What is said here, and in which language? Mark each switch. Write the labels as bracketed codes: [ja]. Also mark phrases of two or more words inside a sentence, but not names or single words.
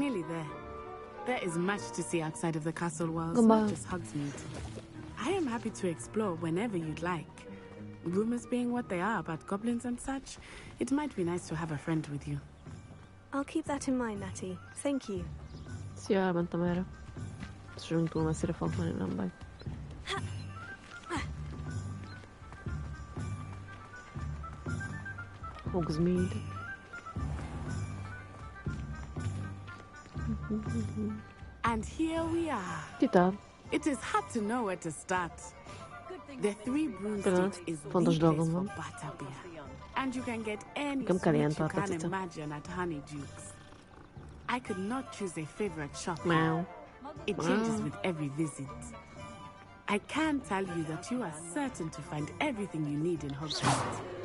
[en] Nearly there. There is much to see outside of the castle walls, not just Hogsmeade. I am happy to explore whenever you'd like. Rumors being what they are about goblins and such, it might be nice to have a friend with you. I'll keep that in mind, Natty. Thank you. [hu] Szia, elmentem erre. Sosem túl messzire fogok menni, nem baj. Hogsmeade. [en] And here we are. Tita. It is hard to know where to start. The Three Broomsticks is the [hu] Fontos [en] place [hu] dolgom [en] for [hu] van. [en] butterbeer. And you can get any [hu] Nekem kell ilyen [en] sweet you can [hu] tartatica. [en] imagine at Honeydukes. I could not choose a favorite shop. Meow. It changes with every visit. I can tell you that you are certain to find everything you need in Hogwarts.